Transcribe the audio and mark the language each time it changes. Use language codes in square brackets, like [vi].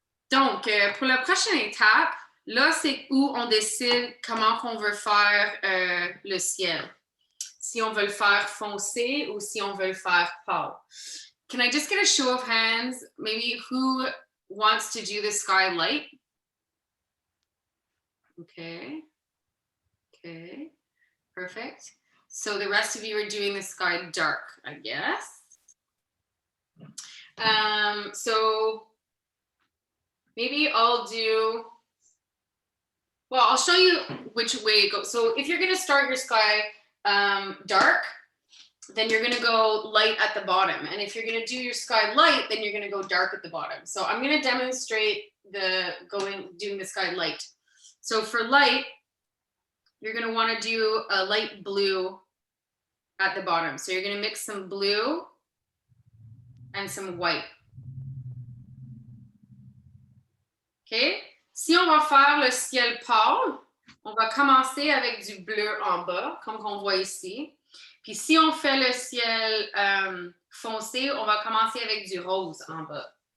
[fr] Donc, pour la prochaine étape, là, c'est où on décide comment qu'on veut faire le ciel. Si on veut le faire foncé ou si on veut le faire pâle. [en] Can I just get a show of hands? Maybe who wants to do the sky light? Okay. Okay. Perfect. So the rest of you are doing the sky dark, I guess. So maybe I'll do, well, I'll show you which way it goes. So if you're going to start your sky dark, then you're going to go light at the bottom. And if you're going to do your sky light, then you're going to go dark at the bottom. So I'm going to demonstrate doing the sky light. So for light, you're going to want to do a light blue at the bottom. So you're going to mix some blue and some white. OK? [fr] Si on va faire le ciel pâle, on va commencer avec du bleu en bas, comme on voit ici. Puis si on fait le ciel foncé, on va commencer avec du rose en bas.